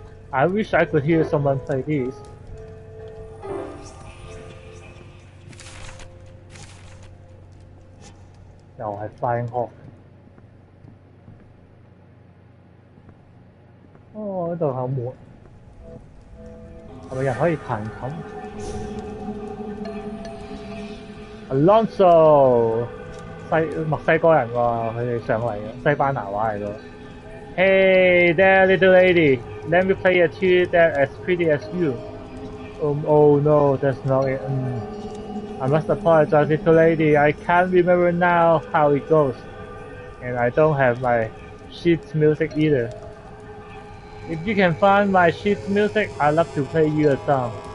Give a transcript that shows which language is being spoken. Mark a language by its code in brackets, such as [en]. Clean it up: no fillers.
[en] I wish I could hear someone play this. [yue] 又係 Flying Hawk。哦，呢度有門，係咪人可以彈琴 ？Alonso，墨西哥人喎，佢哋上嚟嘅，西班牙話嚟嘅。 [en] Hey there, little lady. Let me play a tune that's as pretty as you. Oh no, that's not it. I must apologize, little lady. I can't remember now how it goes. And I don't have my sheet music either. If you can find my sheet music, I'd love to play you a song.